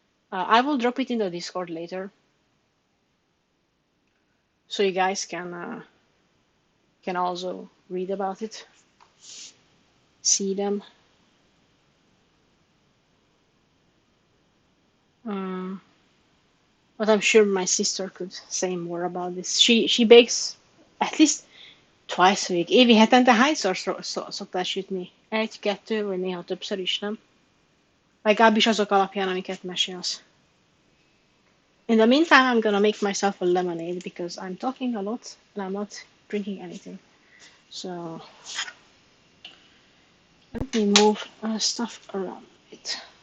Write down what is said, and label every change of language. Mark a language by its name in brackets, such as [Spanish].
[English] I will drop it in the Discord later, so you guys can also read about it, see them. But I'm sure my sister could say more about this. She bakes at least twice a week. [Hungarian] Évi hetente hányszor szoktál sütni? Egy, kettő, vagy néha többször is, nem? Legalábbis azok alapján, amiket mesélsz. [English] In the meantime, I'm gonna make myself a lemonade because I'm talking a lot and I'm not drinking anything. So let me move stuff around a bit.